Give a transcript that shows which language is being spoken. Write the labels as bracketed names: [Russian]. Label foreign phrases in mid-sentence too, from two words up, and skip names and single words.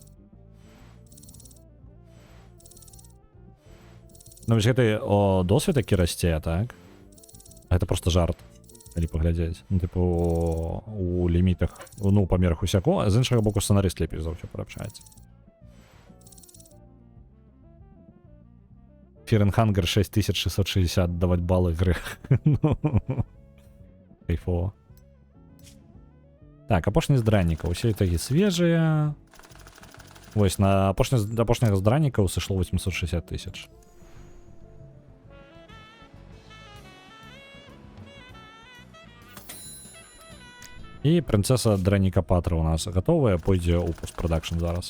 [Belarusian] Ну, вось гэты досвед такі расце, так? Гэта просто жарт. Калі паглядзець, ну, тыпу, у лімітах, ну, памерах усяко, з іншага боку сцэнарыст лепей за ўсё парабчаецца. Fear and Hunger 6660 даваць балы грэх. Кайфово. Так, апошні з драннікаў. Усе такі свежыя. Вось, на апошняга з драннікаў сышло 860 000. І прынцэса Драніка Патра у нас гатовая, пойдзе ў постпрадакшн зараз.